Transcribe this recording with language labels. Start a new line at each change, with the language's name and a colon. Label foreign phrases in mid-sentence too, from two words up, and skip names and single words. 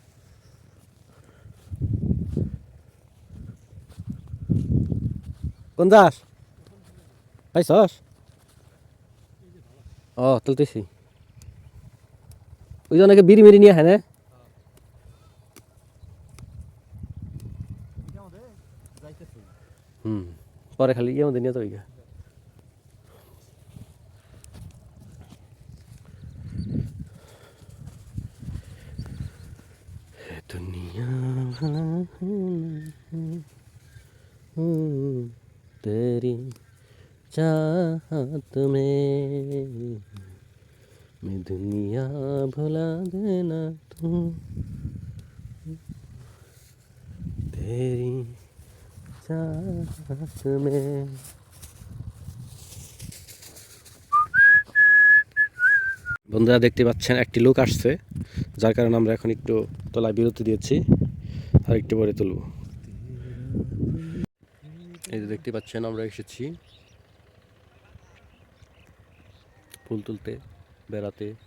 Bangla: কোন দাস পাইছস? ও তুলতেছি। ওই যে অনেকে বিড়ি মিড়ি নিয়ে হ্যাঁ পরে খালি ইয়ে মধ্যে নিয়ে যাবো।
Hindi: दुनिया तेरी चाहत में मैं दुनिया भुला देना तू तेरी चाहत में।
Bangla: বন্ধুরা দেখতে পাচ্ছেন একটি লোক আসছে, যার কারণে আমরা এখন একটু তোলায় বিরতি দিয়েছি, আর একটু পরে তুলব। এই যে দেখতে পাচ্ছেন আমরা এসেছি ফুল তুলতে, বেড়াতে।